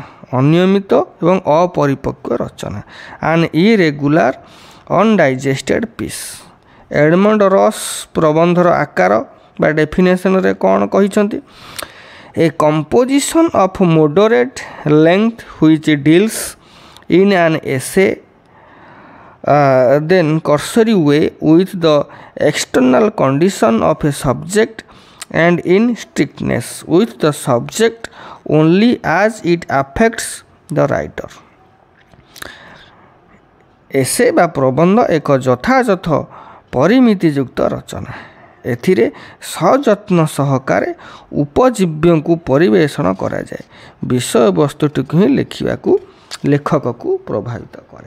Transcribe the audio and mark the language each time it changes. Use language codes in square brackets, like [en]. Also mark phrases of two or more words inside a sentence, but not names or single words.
[or] ଅନିୟମିତ ଏବଂ ଅପରିପକ୍ୱ ରଚନା [en] an irregular undigested piece. [or] ଏଡମଣ୍ଡ ରସ୍ ପ୍ରବନ୍ଧର ଆକାର ବା ଡେଫିନେସନରେ କ'ଣ କହିଛନ୍ତି? [en] a composition of moderate length which deals in an essay then cursory way with the external condition of a subject and in strictness with the subject only as it affects the writer। [or] ଏସେ ବା ପ୍ରବନ୍ଧ ଏକ ଯଥାଯଥ ପରିମିତିଯୁକ୍ତ ରଚନା। ଏଥିରେ ସଯତ୍ନ ସହକାରେ ଉପଜୀବ୍ୟଙ୍କୁ ପରିବେଷଣ କରାଯାଏ। ବିଷୟବସ୍ତୁଟିକୁ ହିଁ ଲେଖକକୁ ପ୍ରଭାବିତ କରେ।